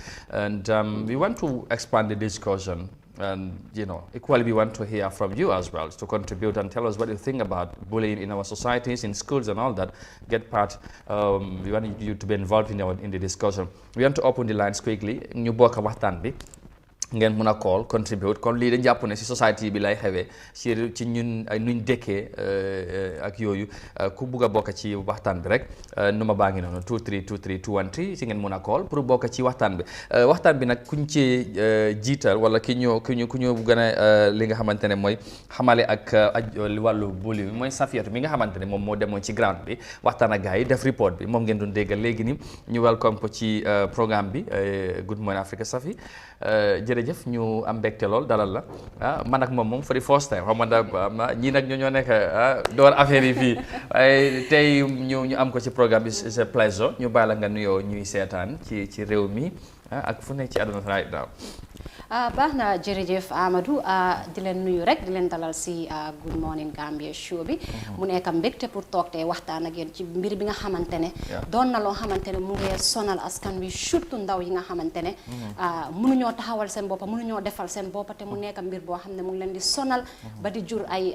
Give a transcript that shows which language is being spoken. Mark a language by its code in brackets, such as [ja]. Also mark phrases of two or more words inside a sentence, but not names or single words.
[en] And we want to expand the discussion. And, you know, equally we want to hear from you as well to contribute and tell us what you think about bullying in our societies, in schools and all that. Get part, we want you to be involved in the discussion. We want to open the lines quickly. [wo] Ñu bokk waxtaan bi ngeen mën a call contribute kon lii dañ jàpp ne si society bi lay xewee ci ñun ay nuñ dëkkee ak yooyu ku bugg a bokk ci waxtaan bi rek numa baa ngi noonu 2323213 si ngeen mën a call pour bokk ci waxtaan bi nag kuñ ci jiital wala ku ñu gën a li nga xamante ne mooy xamale ak wàllu bully bi mooy Safiatou mi nga xamante ne moom moo demoon ci ground bi waxtaan ak gars yi def report bi moom ngeen doon déggal léegi ni ñu welcome ko ci programme bi Good Morning Africa Safi jërëjëf ñu am mbégte lool dalal la man ak moom [en] for the first time [wo] xam nga ñii nag ñoo nekk door affaire yi fii waaye tey ñu am ko ci programme bi [fr] c'est un plaisir [wo] ñu bàyyi la nga nuyoo ñuy seetaan ci réew mi ak fu nekk ci àdduna [en] right now. [wo] baax na jërëjëf Amadou di leen nuyu rek di leen dalal si Good Morning Gambia show bi mu nekk mbégte pour toog tey waxtaan ak yéen ci mbir bi nga xamante ne doon na loo xamante ne mu ngi sonal askan wi surtout ndaw yi nga xamante ne mënuñoo taxawal seen boppa mënuñoo defal seen boppa te mu nekk mbir boo xam ne mu ngi leen di sonal ba di jur